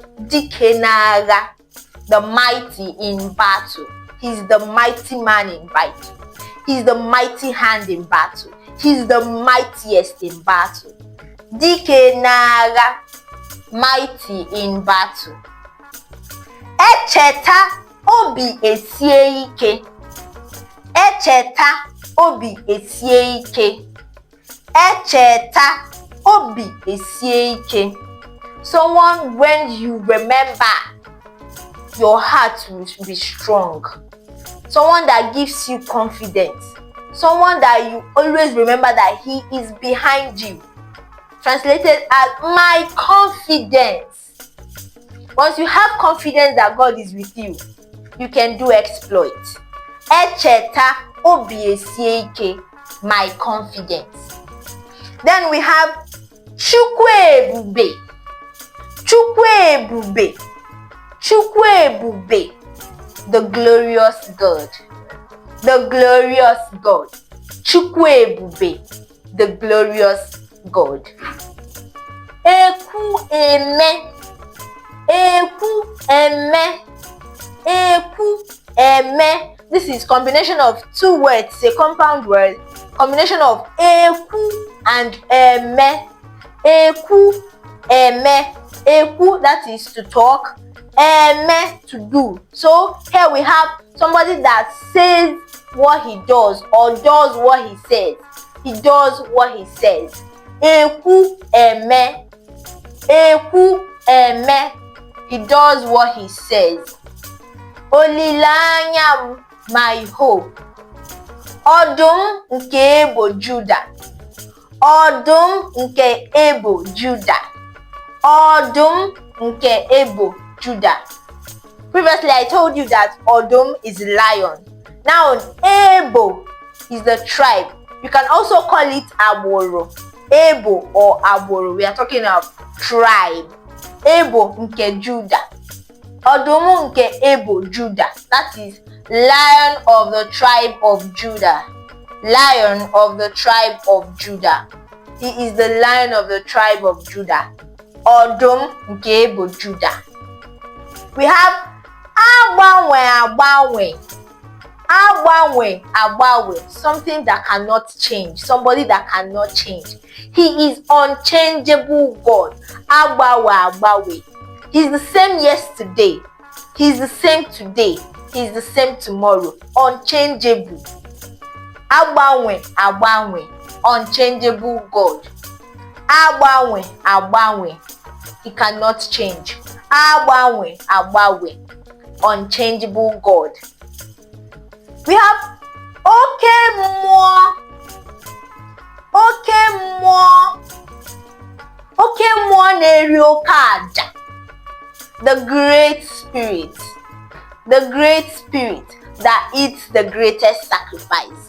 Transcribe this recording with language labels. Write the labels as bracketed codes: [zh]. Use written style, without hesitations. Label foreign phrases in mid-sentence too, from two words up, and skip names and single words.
[en] Dike Nara, the mighty in battle. He's the mighty man in battle. He's the mighty hand in battle. He's the mightiest in battle. Dike Nara, mighty in battle. [ig] Echeta obi esie ike. Echeta obi esie ike. Echeta obi esie ike. [en] Someone, when you remember, your heart will be strong. Someone that gives you confidence. Someone that you always remember that he is behind you. Translated as my confidence. Once you have confidence that God is with you, you can do exploits. [ig] Echeta obi esie ike, [en] my confidence. Then we have Chukwu ebube. [ig] Chukwu ebube. Chukwu ebube, [en] the glorious God. The glorious God. [ig] Chukwu ebube, [en] the glorious God. [ig] Eku eme. Eku eme. Eku eme. [en] This is combination of two words, a compound word. Combination of eku and eme. [ig] Eku eme. Eku, [en] that is to talk. Eme, to do. So here we have somebody that says what he does or does what he says. He does what he says. [ig] Ekwu eme. Ekwu eme. [en] He does what he says. [ig] Olileanya m, [en] my hope. [ig] Ọdụm nke ebo Judah. Ọdụm nke ebo Judah. Ọdụm nke ebo Judah. [en] Previously, I told you that Ọdụm is lion. Now, Ebo is the tribe. You can also call it Agboro. Ebo or Agboro. We are talking of tribe. [ig] Ebo nke Judah. Ọdụm nke ebo Judah. [en] That is lion of the tribe of Judah. Lion of the tribe of Judah. He is the lion of the tribe of Judah. [ig] Ọdụm nke ebo Judah. [en] We have [ig] agbanwe agbanwe. Agbanwe agbanwe. [en] Something that cannot change. Somebody that cannot change. He is unchangeable God. [ig] Agbanwe agbanwe. [en] He's the same yesterday. He's the same today. He's the same tomorrow. Unchangeable. [ig] Agbanwe agbanwe. [en] Unchangeable God. [ig] Agbanwe agbanwe. [en] He cannot change. [ig] Agbanwe agbanwe. [en] Unchangeable God. We have [ig] oke mmụọ. Oke mmụọ. Oke mmụọ na-eri oke aja. [en] The great spirit. The great spirit that eats the greatest sacrifice.